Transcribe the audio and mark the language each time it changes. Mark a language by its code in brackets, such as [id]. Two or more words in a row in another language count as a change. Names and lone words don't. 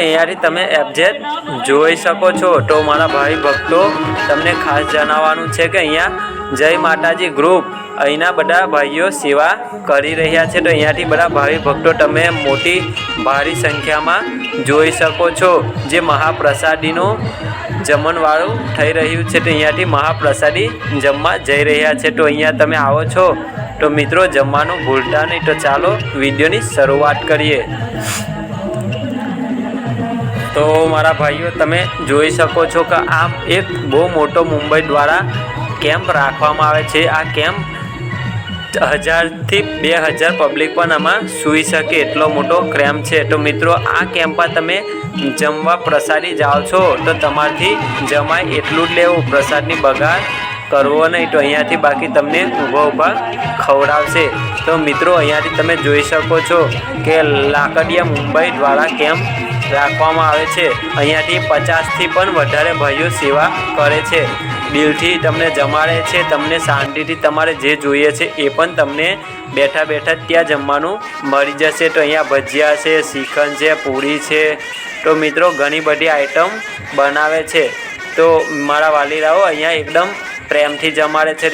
[gu] અહીંયાથી તમે એગ્ઝેક્ટ જોઈ શકો છો. તો મારા ભાઈ ભક્તો તમને ખાસ જણાવવાનું છે કે અહીંયા જય માતાજી ગ્રુપ અહીંના બધા ભાઈઓ સેવા કરી રહ્યા છે। તો અહીંયાથી બધા ભાવી ભક્તો તમે મોટી ભારી સંખ્યામાં જોઈ શકો છો। જે મહાપ્રસાદીનો જમણવાળું થઈ રહ્યું છે। તો અહીંયાથી મહાપ્રસાદી જમવા જઈ રહ્યા છે. તો અહીંયા તમે આવો છો તો મિત્રો જમવાનું ભૂલતા નહીં। તો ચાલો વિડિયોની શરૂઆત કરીએ। તો મારા ભાઈઓ તમે જોઈ શકો છો કે આ એક બહુ મોટો મુંબઈ દ્વારા કેમ્પ રાખવામાં આવે છે। આ કેમ્પ 1000 થી 2000 પબ્લિક પણ આમાં સૂઈ શકે એટલો મોટો કેમ્પ છે। તો મિત્રો આ કેમ્પમાં તમે જમવા પ્રસાદી જાઓ છો તો તમારાથી જમાય એટલું જ લેવું, પ્રસાદનો બગાડ કરવો નહીં। તો અહીંયાથી બાકી તમને ઊભા ઊભા ખવડાવશે। તો મિત્રો અહીંયાથી તમે જોઈ શકો છો કે લાકડિયા મુંબઈ દ્વારા કેમ્પ રાખવામાં આવે છે। અહીંયાથી 50 થી પણ વધારે ભાઈઓ સેવા કરે છે। દિલથી તમને જમાડે છે। તમને શાંતિથી તમારે જે જોઈએ છે એ પણ તમને બેઠા બેઠા ત્યાં જમવાનું મળી જશે। તો અહીંયા ભજિયા છે, શ્રીખંડ છે, પૂરી છે. તો મિત્રો ઘણી બધી આઇટમ બનાવે છે। તો મારા વાલીડાઓ અહીંયા એકદમ પ્રેમથી જમાડે છે।